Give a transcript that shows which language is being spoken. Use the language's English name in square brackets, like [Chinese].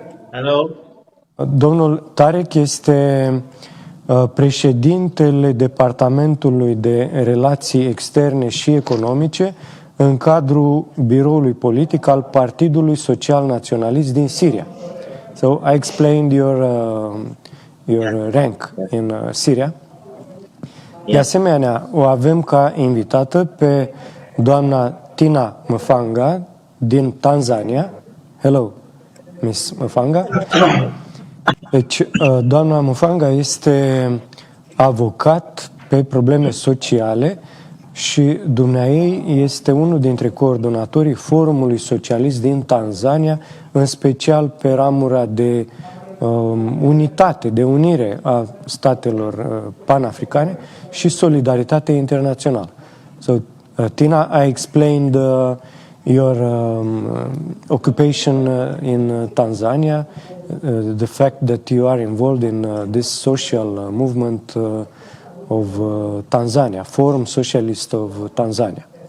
[English] Hello. [Romanian] Domnul Tarek este președintele Departamentului de Relații Externe și Economice în cadrul biroului politic al Partidului Social Naționalist din Siria. [English] So I explained your rank in Syria. [Romanian] De asemenea, o avem ca invitată pe doamna Tina Mfanga din Tanzania. [English] Hello, Miss Mfanga. [Romanian] Deci, doamna Mfanga este avocat pe probleme sociale și dumneaei este unul dintre coordonatorii Forumului Socialist din Tanzania, în special pe ramura de unitate, de unire a statelor panafricane și solidaritate internațională. [English] So, Tina, I explained your occupation in Tanzania, the fact that you are involved in this social movement of Tanzania, Forum Socialist of Tanzania.